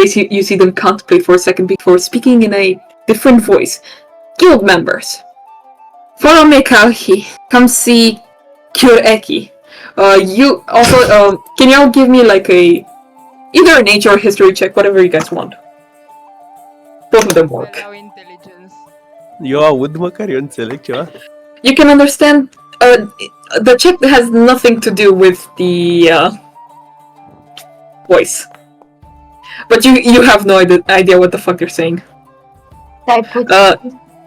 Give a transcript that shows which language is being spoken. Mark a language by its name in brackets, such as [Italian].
[English] You see them contemplate for a second before speaking in a different voice. Guild members. Follow me, Kauhi. Come see Kyureki. You also. Can y'all give me like either a nature or history check, whatever you guys want. Both of them work. [Romanian] Erau intelligence. Eu aud măcar, eu înțeleg ceva. [English] You can understand. The check has nothing to do with the voice, but you have no idea what the fuck they're saying. [Romanian] Stai puțin.